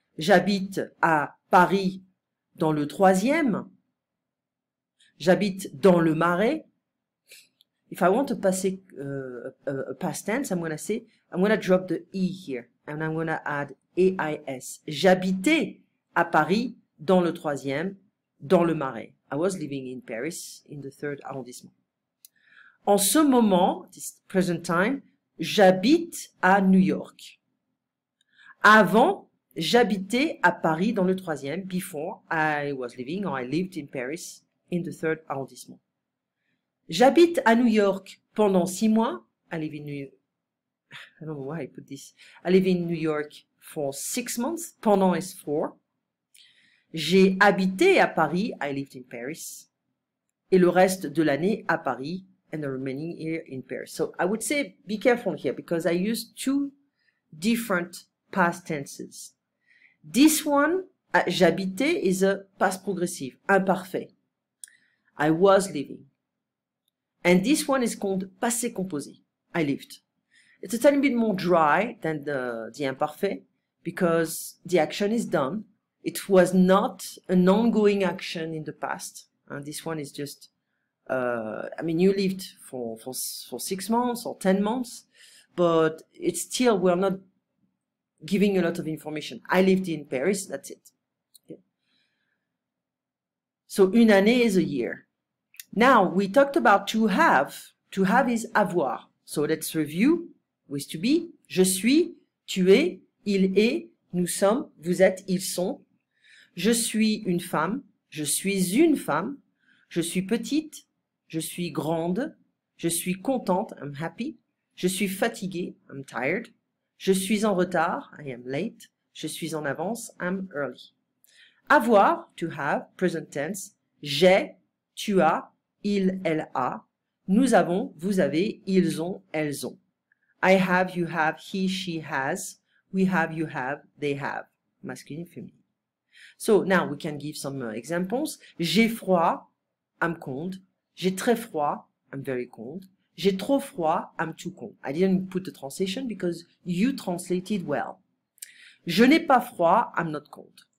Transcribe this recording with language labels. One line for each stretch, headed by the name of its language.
French: J'habite à Paris dans le 3e. J'habite dans le Marais.
English: if I want to passive past tense, I'm going to drop the E here. And I'm going to add AIS.
French: J'habitais à Paris, dans le 3e, dans le Marais.
English: I was living in Paris, in the 3rd arrondissement.
French: En ce moment,
English: this present time,
French: j'habite à New York. Avant, j'habitais à Paris dans le 3e.
English: Before, I was living or I lived in Paris in the 3rd arrondissement.
French: J'habite à New York pendant 6 mois.
English: I live in New York. I don't know why I put this. I live in New York for 6 months.
French: Pendant
English: is 4.
French: J'ai habité à Paris.
English: I lived in Paris.
French: Et le reste de l'année à Paris.
English: And the remaining year in Paris. So I would say be careful here because I use 2 different past tenses. This one, j'habitais, is a past progressive, imparfait. I was living. And this one is called passé composé. I lived. It's a tiny bit more dry than the imparfait because the action is done. It was not an ongoing action in the past. And this one is just I mean, you lived for 6 months or 10 months, but it's still, we're not giving a lot of information. I lived in Paris, that's it. Okay. So, une année is a year. Now, we talked about to have. To have is avoir. So, let's review with to be.
French: Je suis, tu es, il est, nous sommes, vous êtes, ils sont. Je suis une femme, je suis une femme, je suis petite, je suis grande, je suis contente,
English: I'm happy,
French: je suis fatiguée,
English: I'm tired,
French: je suis en retard,
English: I am late,
French: je suis en avance,
English: I'm early.
French: Avoir,
English: to have, present tense,
French: j'ai, tu as, il, elle a, nous avons, vous avez, ils ont, elles ont.
English: I have, you have, he, she has, we have, you have, they have, masculine, feminine. So now we can give some examples.
French: J'ai froid,
English: I'm cold.
French: J'ai très froid,
English: I'm very cold.
French: J'ai trop froid,
English: I'm too cold. I didn't put the translation because you translated well.
French: Je n'ai pas froid,
English: I'm not cold.